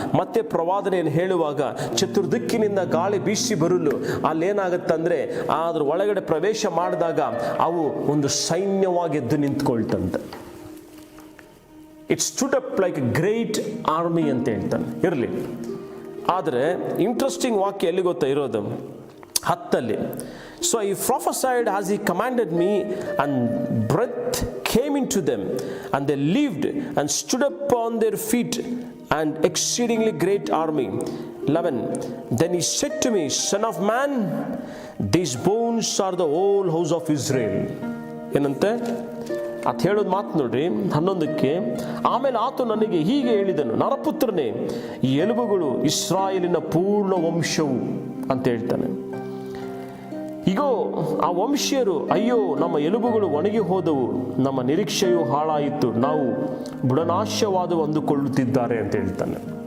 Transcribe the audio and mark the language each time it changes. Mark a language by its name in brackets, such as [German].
[Kannada] ಮತ್ತೆ ಪ್ರವಾದನೆಯನ್ನು ಹೇಳುವಾಗ ಚತುರ್ದಿಕ್ಕಿನಿಂದ ಗಾಳಿ ಬೀಸಿ ಬರಲು ಅಲ್ಲೇನಾಗತ್ತಂದ್ರೆ ಅದ್ರ ಒಳಗಡೆ ಪ್ರವೇಶ ಮಾಡಿದಾಗ ಅವು ಒಂದು ಸೈನ್ಯವಾಗಿ ಎದ್ದು ನಿಂತ್ಕೊಳ್ತಂತೆ. It stood up like A great army ಅಂತ ಹೇಳ್ತಾನೆ. ಇರಲಿ, ಆದರೆ ಇಂಟ್ರೆಸ್ಟಿಂಗ್ ವಾಕ್ಯ ಎಲ್ಲಿ ಗೊತ್ತಾ ಇರೋದು? [English] 10. So he prophesied as he commanded me, and breath came into them, and they lived and stood up on their feet, an exceedingly great army. 11. Then he said to me, Son of man, these bones are the whole house of Israel. [Kannada] ಏನಂತೆ ಅದು ಹೇಳೋದು ಮಾತು ನೋಡ್ರಿ 11ಕ್ಕೆ. ಆಮೇಲೆ ಆತ ನನಗೆ ಹೀಗೆ ಹೇಳಿದನು, ನರಪುತ್ರನೇ, ಈ ಎಲುಬುಗಳು ಇಸ್ರಾಯೇಲಿನ ಪೂರ್ಣ ವಂಶವು ಅಂತ ಹೇಳ್ತಾನೆ. ಈಗೋ ಆ ವಂಶೀಯರು, ಅಯ್ಯೋ ನಮ್ಮ ಎಲುಬುಗಳು ಒಣಗಿ ಹೋದವು, ನಮ್ಮ ನಿರೀಕ್ಷೆಯು ಹಾಳಾಯಿತು, ನಾವು ಬುಡನಾಶವಾದ ಅಂದುಕೊಳ್ಳುತ್ತಿದ್ದಾರೆ ಅಂತ ಹೇಳ್ತಾನೆ.